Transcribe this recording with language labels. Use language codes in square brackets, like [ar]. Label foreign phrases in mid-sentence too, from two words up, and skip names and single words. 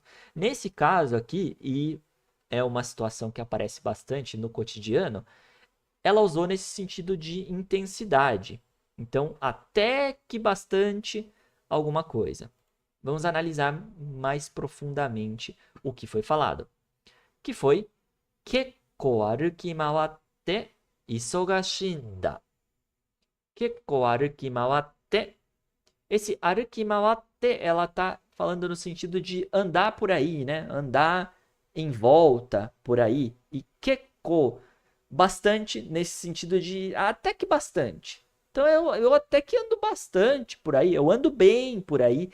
[pt] Nesse caso aqui, e é uma situação que aparece bastante no cotidiano, ela usou nesse sentido de intensidade. Então, até que bastante alguma coisa. Vamos analisar mais profundamente o que foi falado. Que foi [ja] けっこう歩き回ってて忙しいんだ. けっこう歩き回って. [pt] Esse arukimawatte, ela tá falando no sentido de andar por aí, né? Andar em volta por aí. E kekko, bastante nesse sentido de até que bastante. Então eu até que ando bastante por aí, eu ando bem por aí.